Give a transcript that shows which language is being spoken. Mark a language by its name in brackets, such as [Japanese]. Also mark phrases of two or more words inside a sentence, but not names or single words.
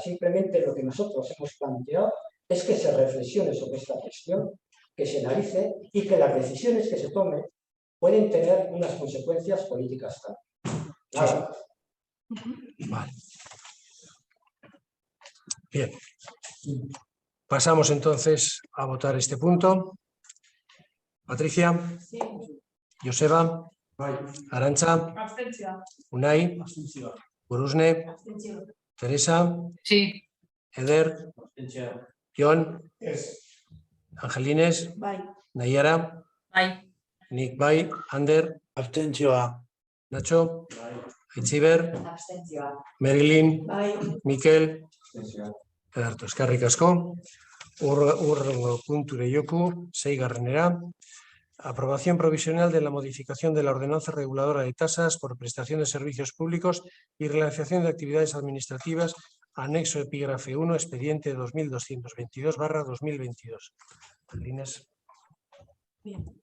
[Spanish] Simplemente lo que nosotros hemos planteado es que se reflexione sobre esta cuestión, que se analice y que las decisiones que se tomen pueden tener unas consecuencias políticas también. Nada. Vale. Bien. Pasamos entonces a votar este punto. Patricia, Sí. Joseba, Arantxa, [Basque] Abstentzioa. Unai, Urusne, Abstentzioa. Teresa, [Spanish] Sí, Eder, Jon, [Basque] Ez. Angelines, Bai. Naiara, bai. Nik bai, Ander, Abstentzioa. Nacho, Aitziber, Abstentzioa. Merilin, Bai. Mikel, Ederto, eskerrik asko. Hurrengo punture joku, 6. [Spanish] Aprobación provisional de la modificación de la ordenanza reguladora de tasas por prestación de servicios públicos y realización de actividades administrativas, anexo epígrafe 1, expediente 2222/2022. Inés. Bien.